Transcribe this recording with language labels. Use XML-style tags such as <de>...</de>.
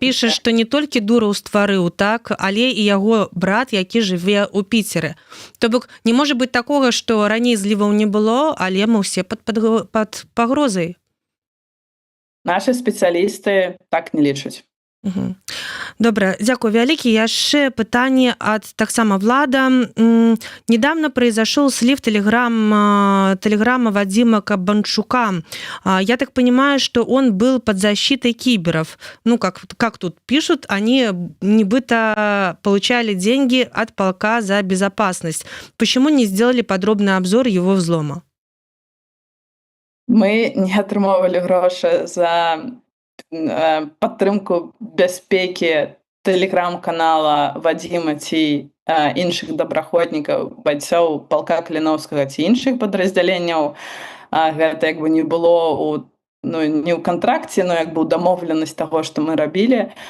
<be>піша, што не толькі Дураў стварыў, так, але і яго брат, які жыве ў Піцеры. То бок не можа быць такога, што раней зліваў не было, але мы ўсе пад пагрозай. Нашы спецыялісты так не лічаць. Добра, дзякую вялікі. Яшчэ пытанне ад таксама Влада.</be> <ru>Недавно произошел слив телеграмма Вадима Кабанчука. Я так понимаю, что он был под защитой киберов. Ну, как тут пишут, они небыто получали деньги от полка за безопасность. Почему не сделали подробный обзор его взлома?</ru> <be>Мы не атрымоўвалі грошы за падтрымку бяспекі тэлеграм-канала Вадзіма ці іншых добраахвотнікаў, байцоў палка Каліноўскага ці іншых падраздзяленняў. Гэта як бы не было не ў кантракце, но як бы ў дамоўленасць таго, што мы рабілі.</be>